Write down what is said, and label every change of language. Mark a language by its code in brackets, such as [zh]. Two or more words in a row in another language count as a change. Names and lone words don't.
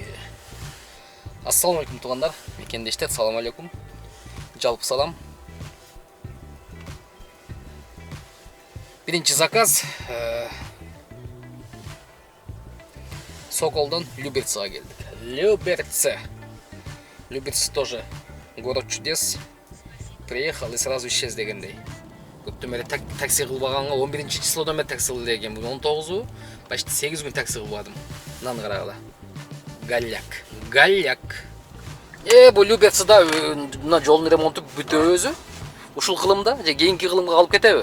[ar] السلام عليكم [ky] туғандар. Мекендештер, [ar] سلام عليكم. [ky] Жалпы салам. Биринчи заказ Соколдон Люберцага келдик. [ru] Люберцы тоже город чудес. Приехал и сразу исчез дегендей. [ky] Көптөн бери такси кылбаганга 11 числодон бери такси кылды экен. Бүгүн 19-у, почти 8 күн такси кылбадым. Мынаны карагыла. Галляк. Бул Люберцада мына жолдун ремонту бүтөбү өзү. Ушул кылымда же кийинки кылымга калып кетеби?